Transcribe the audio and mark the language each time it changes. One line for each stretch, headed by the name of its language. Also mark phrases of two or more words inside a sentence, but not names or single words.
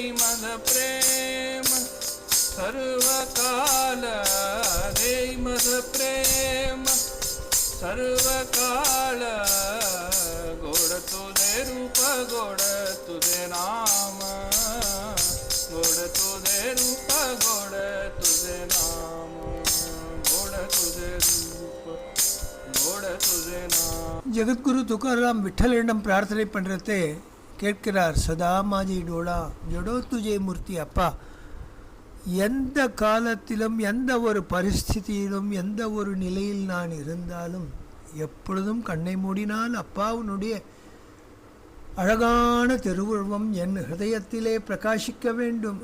Marathi: माझ प्रेम सर्व काल, देई माझ प्रेम सर्व काळ, गोड तुझे रूप गोड तुझे नाम, गोड तुझे रूप गोड तुझे नाम, गोड तुझे रूप गोड तुझे नाम.
Tamil: ஜெகத்குரு துக்காராம் விட்டலிடம் பிரார்த்தனை பண்ணுறதே கேட்கிறார்.
Marathi: सदा माझी डोळा जडो तुझी मूर्ती.
Tamil: அப்பா, எந்த காலத்திலும் எந்த ஒரு பரிஸ்திதியிலும் எந்த ஒரு நிலையில் நான் இருந்தாலும் எப்பொழுதும் கண்ணை மூடினால் அப்பாவுனுடைய அழகான திருவுருவம் என் ஹிருதயத்திலே பிரகாசிக்க வேண்டும்.